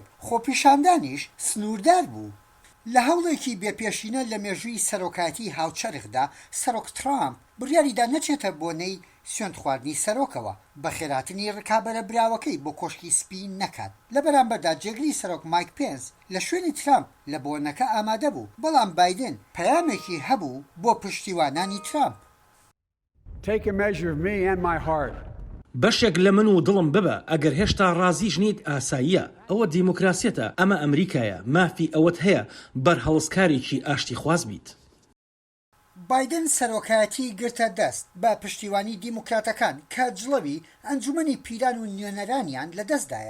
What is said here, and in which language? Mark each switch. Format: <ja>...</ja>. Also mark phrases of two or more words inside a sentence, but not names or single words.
<ckb>خۆپیشاندانیش سنووردار بوو. لە هەوڵێکی بێپێشینە لە مێژووی سەرۆکایەتی هاوچەرخدا سەرۆک ترامپ بڕیاریدا نەچێتە بۆنەی سوێند خواردنی سەرۆکەوە بە خێراتنی ڕکابەرە براوەکەی بۆ کۆشکی سپی نەکات. لە بەرامبەردا جێگری سەرۆک مایک پێنس لە شوێنی ترامپ لە بۆنەکە ئامادە بوو بەڵام بایدن پەیامێکی هەبوو بۆ پشتیوانانی ترامپ.</ckb> <en>Take a measure of me and my heart.</en> <ckb>بەشێک لە من و دڵم ببە ئەگەر هێشتا ڕازیش نیت ئاساییە ئەوە دیموکراسیەتە ئەمە ئەمریکایە مافی ئەوەت هەیە بەرهەڵسکارێکی ئاشتی خواز بیت. بایدن سەرۆکایەتی گرتە دەست بە پشتیوانی دیموکراتەکان کە جڵەوی ئەنجومەنی پیران و نوێنەرانیان لەدەستدایە.</ckb>